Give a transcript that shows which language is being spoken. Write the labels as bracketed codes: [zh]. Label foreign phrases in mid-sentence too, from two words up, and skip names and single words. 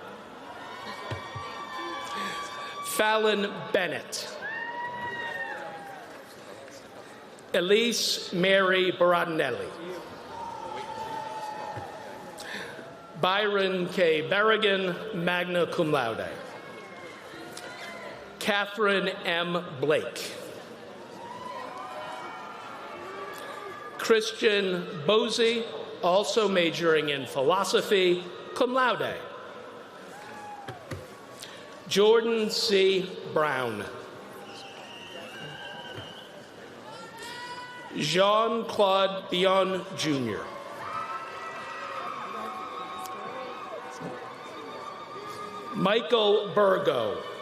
[en] Fallon Bennett. Elise Mary Baradinelli. Byron K. [la] Berrigan, magna cum laude. [en] Catherine M. Blake. Christian Bosey, also majoring in philosophy, [la] cum laude. [en] Jordan C. Brown. Jean-Claude Bion, Jr. Michael Burgo.